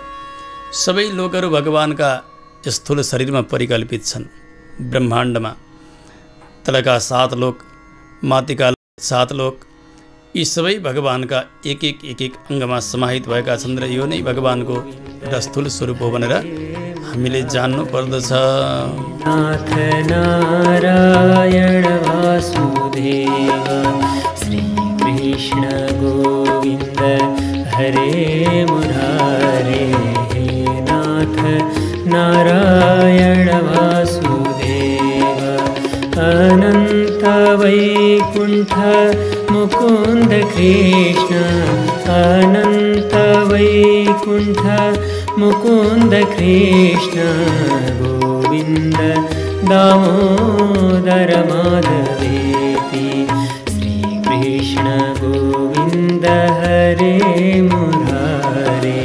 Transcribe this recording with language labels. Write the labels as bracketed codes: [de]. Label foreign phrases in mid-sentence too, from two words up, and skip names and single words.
[ne] सबै लोकहरू भगवानका स्थूल शरीरमा परिकल्पित छन्। ब्रह्माण्डमा तलका 7 लोक, माथिका 7 लोक, यी सबै भगवानका एक एक अङ्गमा समाहित भएका छन् र यो नै भगवानको एउटा स्थूल स्वरूप हो भनेर हामीले जान्नु पर्दछ। [sa] नाथ नारायण वासुदेव श्री कृष्ण गोविन्द हरे मुरारे। हे नाथ नारायण वासुदेव अनंत वैकुंठ मुकुंद कृष्ण अनंत वैकुंठ मुकुंद कृष्ण गोविंद दामोदर माधवेति श्री कृष्ण गोविंद हरे मुरारे।